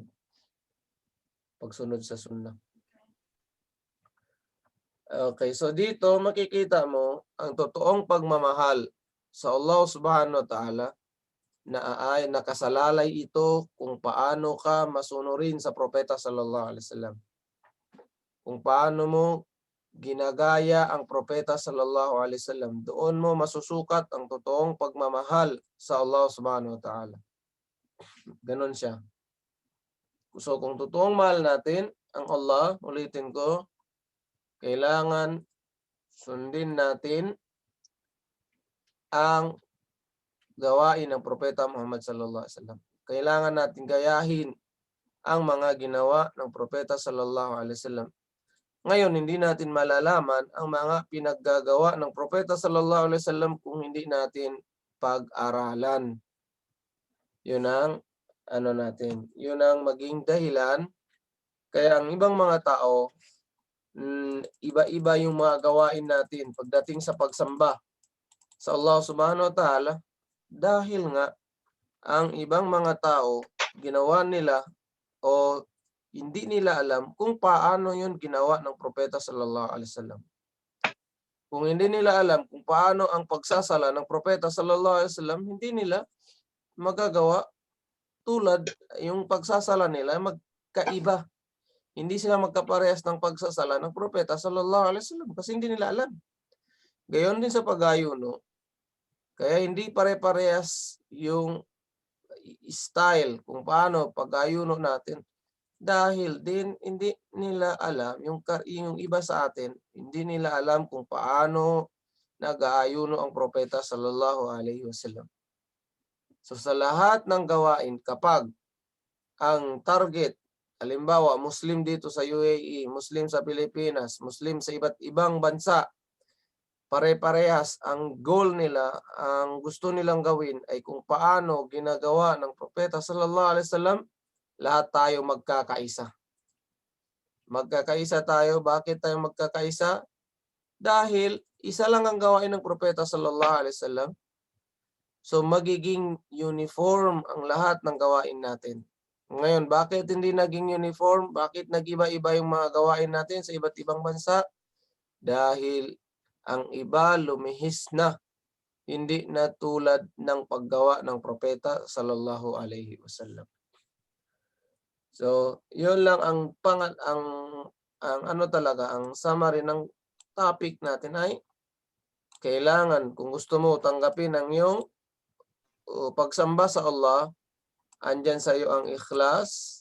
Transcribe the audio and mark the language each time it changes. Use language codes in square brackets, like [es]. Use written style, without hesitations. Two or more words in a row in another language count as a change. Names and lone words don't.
[tl] Pagsunod sa sunnah. Okay, so dito makikita mo ang totoong pagmamahal sa Allah [ar] سبحانه وتعالى [tl] na ay nakasalalay ito kung paano ka masunurin sa propeta [ar] صلى الله عليه وسلم. [tl] Kung paano mo ginagaya ang propeta [ar] صلى الله عليه وسلم, [tl] doon mo masusukat ang totoong pagmamahal sa Allah [ar] سبحانه وتعالى. [tl] Ganon siya. So kung totoong mahal natin ang Allah, ulitin ko, kailangan sundin natin ang gawain ng propeta Muhammad [ar] صلى الله عليه وسلم. [tl] Kailangan natin gayahin ang mga ginawa ng propeta [ar] صلى الله عليه وسلم. [tl] Ngayon, hindi natin malalaman ang mga pinaggagawa ng propeta [ar] صلى الله عليه وسلم [tl] kung hindi natin pag-aralan. Yun ang yun ang maging dahilan kaya ang ibang mga tao iba-iba yung mga gawain natin pagdating sa pagsamba sa Allah [ar] سبحانه وتعالى [tl] dahil nga ang ibang mga tao ginawa nila o hindi nila alam kung paano yun ginawa ng propeta [ar] صلى الله عليه وسلم. [tl] Kung hindi nila alam kung paano ang pagsasala ng propeta [ar] صلى الله عليه وسلم, [tl] hindi nila magagawa tulad yung pagsasala nila magkaiba. Hindi sila magkaparehas ng pagsasala ng propeta [ar] صلى الله عليه وسلم [tl] kasi hindi nila alam. Gayon din sa pag-ayuno. Kaya hindi pare-parehas yung style kung paano pag-ayuno natin dahil din hindi nila alam yung iba sa atin, hindi nila alam kung paano nag-aayuno ang propeta [ar] صلى الله عليه وسلم. [tl] So sa lahat ng gawain kapag ang target halimbawa, Muslim dito sa UAE, Muslim sa Pilipinas, Muslim sa iba't ibang bansa, pare-parehas ang goal nila, ang gusto nilang gawin ay kung paano ginagawa ng propeta [ar] صلى الله عليه وسلم, [tl] lahat tayo magkakaisa. Magkakaisa tayo. Bakit tayo magkakaisa? Dahil isa lang ang gawain ng propeta [ar] صلى الله عليه وسلم. [tl] So magiging uniform ang lahat ng gawain natin. Ngayon, bakit hindi naging uniform? Bakit nag-iba-iba yung mga gawain natin sa iba't ibang bansa? Dahil ang iba lumihis na, hindi na tulad ng paggawa ng propeta [ar] صلى الله عليه وسلم. [tl] So, yun lang ang summary ng topic natin ay kailangan kung gusto mo tanggapin ang iyong pagsamba sa Allah, andyan sa iyo ang ikhlas.